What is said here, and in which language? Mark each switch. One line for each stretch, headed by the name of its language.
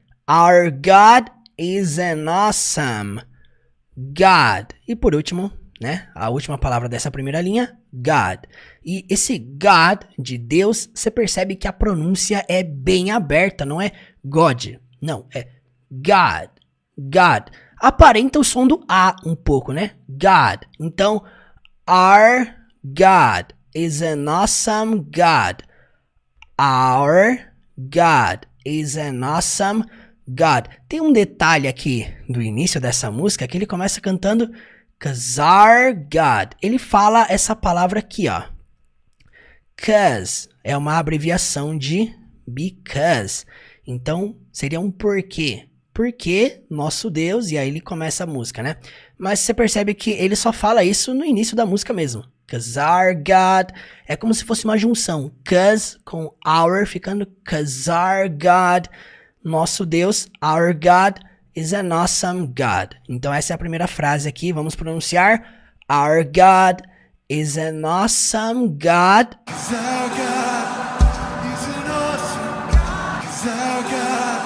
English: Our God is an awesome God.
Portuguese: E por último, né? A última palavra dessa primeira linha, God. E esse God de Deus, você percebe que a pronúncia é bem aberta, não é God. Não, é God. God. Aparenta o som do A um pouco, né? God. Então,
English: our God is an awesome God. Our God is an awesome God.
Portuguese: Tem um detalhe aqui do início dessa música que ele começa cantando 'cause our God. Ele fala essa palavra aqui, ó. 'Cause é uma abreviação de because. Então, seria um porquê. Porque nosso Deus, e aí ele começa a música, né? Mas você percebe que ele só fala isso no início da música mesmo. 'Cause our God, é como se fosse uma junção. 'Cause com our, ficando 'cause our God, nosso Deus,
English: our God is an awesome God.
Portuguese: Então essa é a primeira frase aqui, vamos pronunciar.
English: Our God is an awesome God. Our God is an awesome God. Our God.